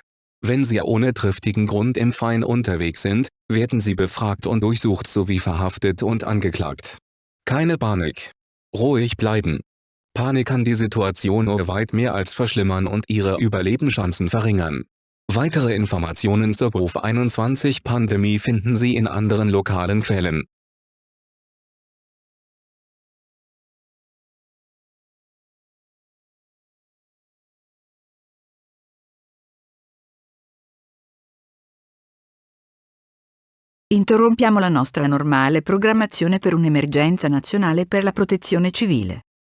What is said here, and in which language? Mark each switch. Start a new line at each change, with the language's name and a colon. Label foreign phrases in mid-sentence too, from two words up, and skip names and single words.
German: Wenn Sie ohne triftigen Grund im Freien unterwegs sind, werden Sie befragt und durchsucht sowie verhaftet und angeklagt. Keine Panik. Ruhig bleiben. Panik kann die Situation nur weit mehr als verschlimmern und Ihre Überlebenschancen verringern. Weitere Informationen zur Goof-21-Pandemie finden Sie in anderen lokalen Quellen.
Italian: Interrompiamo la nostra normale programmazione per un'emergenza nazionale per la protezione civile.